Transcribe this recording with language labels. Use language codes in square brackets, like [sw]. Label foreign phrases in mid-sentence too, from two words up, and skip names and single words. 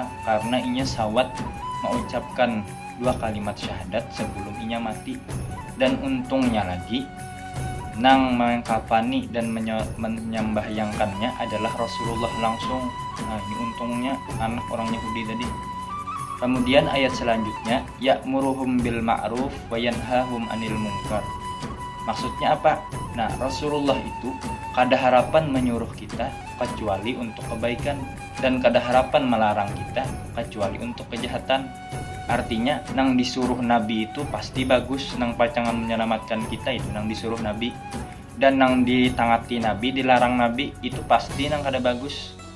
[bjn] Karena inya sawat mengucapkan 2 kalimat syahadat sebelum inya mati. Dan untungnya lagi, nang mengkafani dan menyembahyangkannya adalah Rasulullah langsung. Nah, ini untungnya anak orang Yahudi tadi. [id] Kemudian ayat selanjutnya, [ar] يأمرهم بالمعروف وينهاهم عن المنكر. [id] Maksudnya apa? [bjn] Nah, Rasulullah itu kada harapan menyuruh kita kecuali untuk kebaikan, dan kada harapan melarang kita kecuali untuk kejahatan. Artinya nang disuruh Nabi itu pasti bagus, nang pacangan menyelamatkan kita itu nang disuruh Nabi, dan nang ditangati Nabi, dilarang Nabi itu pasti nang kada bagus.